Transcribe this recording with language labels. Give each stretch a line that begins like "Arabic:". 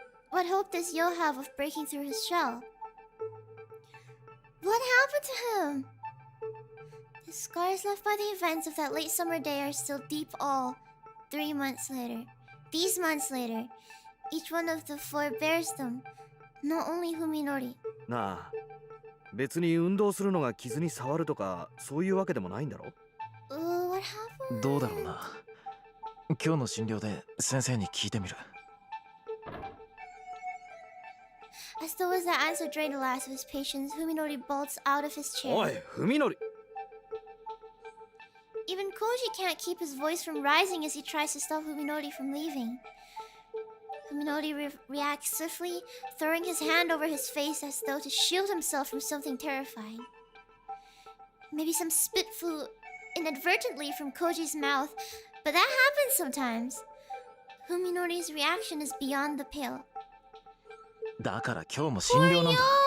English: What hope does Yo have of breaking through his shell? What happened to him? The scars left by the events of that late summer day are still deep all 3 months later. These months later, each one of the 4 bears them. Not only Fuminori.
Japanese: なあ、別に運動するのが傷に触るとかそういうわけでもないんだろ？
English: What happened?
Japanese: どうだろうな。今日の診療で先生に聞いてみる。
English: As though as that answer drained the last of his patience, Fuminori bolts out of his chair.
Japanese: おい、文則。
English: Even Koji can't keep his voice from rising as he tries to stop Fuminori from leaving. Fuminori reacts swiftly, throwing his hand over his face as though to shield himself from something terrifying. Maybe some spit flew inadvertently from Koji's mouth, but that happens sometimes. Fuminori's reaction is beyond the pale.
Japanese: だから今日も診療なんだ。